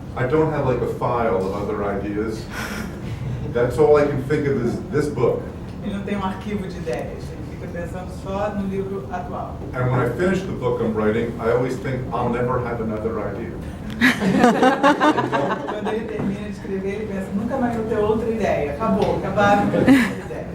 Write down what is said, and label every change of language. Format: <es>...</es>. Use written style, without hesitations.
<en>I don't have like a file of other ideas. That's all I can think of is this book.</en> <pt>Ele não tem um arquivo de ideias, ele fica pensando só no livro atual.</pt> <en>And when I finish the book I'm writing, I always think I'll never have another idea.</en> <pt>Quando ele termina de escrever, ele pensa, nunca mais vou ter outra ideia. Acabaram com outra ideia.</pt>